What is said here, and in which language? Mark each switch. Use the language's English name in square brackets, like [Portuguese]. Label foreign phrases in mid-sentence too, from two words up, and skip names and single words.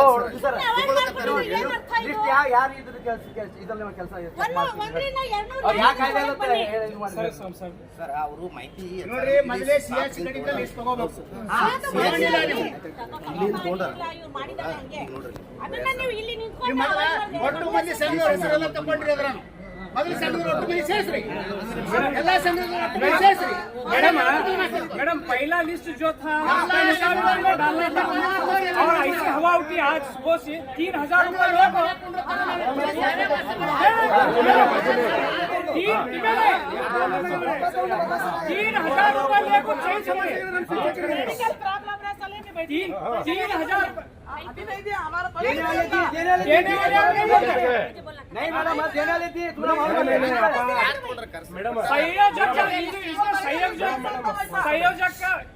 [Kannada] ಸರ್ ಅವರು ಮಾಹಿತಿ ಅದನ್ನ ನೀವು ಇಲ್ಲಿ ನಿಂತ್ಕೊಂಡು ಮೊದಲು ಸಂಘದ ಒಟ್ಟು ಮಂದಿ ಸೇರಿಸ್ರಿ, ಎಲ್ಲಾ ಸಂಘದ ಒಟ್ಟು ಮಂದಿ ಸೇರಿಸ್ರಿ. [Hindi] मैडम पहला लिस्ट जो था डालना था और ऐसी हवा उठी आज सुबह से 3,000 रुपए लोग 3,000 रुपए लेको चेंज समझे 3,000 अभी नहीं दिया हमारा देने वाले नहीं मैडम देने वाले थी तुम्हारा मालूम है मैडम संयोजक का